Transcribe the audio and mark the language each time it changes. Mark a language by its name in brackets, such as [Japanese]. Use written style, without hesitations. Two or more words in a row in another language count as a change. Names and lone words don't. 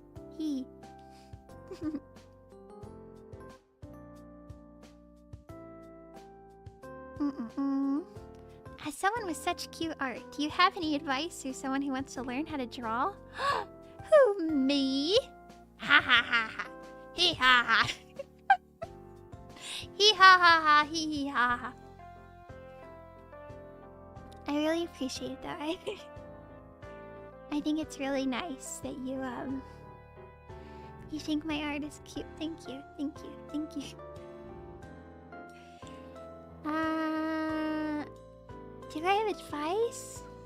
[English] He. As someone with such cute art, do you have any advice for someone who wants to learn how to draw? Who, me? Ha ha ha ha. He ha ha. He ha ha ha. He he ha ha. I really appreciate it though. I think it's really nice that you think my art is cute. Thank you. Thank you. Thank you. Do I have advice?